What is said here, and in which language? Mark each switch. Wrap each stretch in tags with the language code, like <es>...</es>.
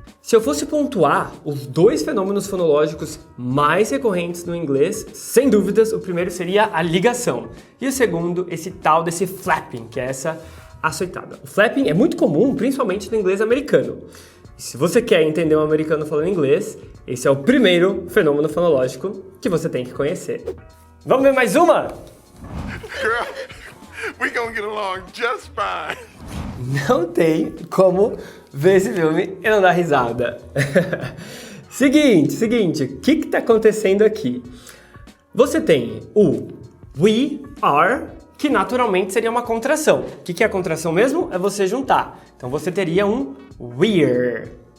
<pt>Se eu fosse pontuar os dois fenômenos fonológicos mais recorrentes no inglês, sem dúvidas, o primeiro seria a ligação. E o segundo, esse tal desse flapping, que é essa açoitada. O flapping é muito comum, principalmente no inglês americano. E se você quer entender um americano falando inglês, esse é o primeiro fenômeno fonológico que você tem que conhecer. Vamos ver mais uma?</pt> <en>Girl, we gonna get along just fine.</en> <pt>Não tem como ver esse filme e não dar risada. Seguinte, o que está acontecendo aqui? Você tem o</pt> <en>we are,</en> <pt>que naturalmente seria uma contração. O que é a contração mesmo? É você juntar. Então você teria um</pt> <en>we're.</en>